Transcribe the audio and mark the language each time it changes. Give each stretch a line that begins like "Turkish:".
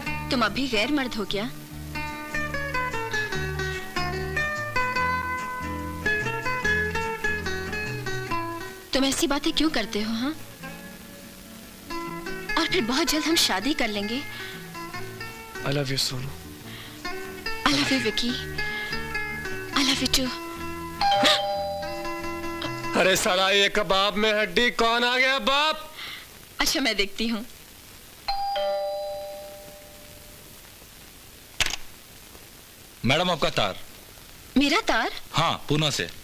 Hindi: तुम अभी गैर मर्द हो क्या? तुम ऐसी बातें क्यों करते हो? हाँ, और फिर बहुत जल्द हम शादी कर लेंगे।
English: I love you Sonu. I love you Vicky. I love you too।
Hindi: अरे साला ये कबाब में हड्डी कौन आ गया बाप? अच्छा, मैं देखती हूँ। मैडम आपका तार। मेरा तार? हाँ, पूना से।